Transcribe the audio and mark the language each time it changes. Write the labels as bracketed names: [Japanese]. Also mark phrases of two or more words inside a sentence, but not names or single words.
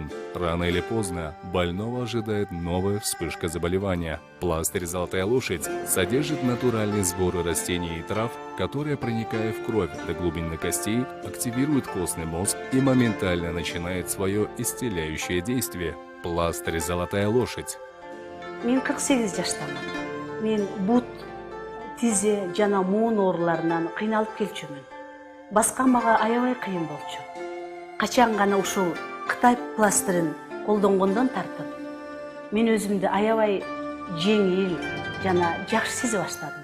[Russian] Рано или поздно больного ожидает новая вспышка заболевания. Пластырь «Золотая лошадь» содержит натуральные сборы растений и трав, которые, проникая в кровь до глубины костей, активируют костный мозг и моментально начинает свое исцеляющее действие. Пластырь «Золотая лошадь». [Kyrgyz] Мен 48 жаштамын. Мен бут, тизе жана муун ооруларынан кыйналып келчүмүн. Баска мага аябай кыйын болчу. Качан гана ушул Кытай пластырын колдонгондон тартып, мен өзүмдү аябай жеңил жана жакшы сезип баштадым.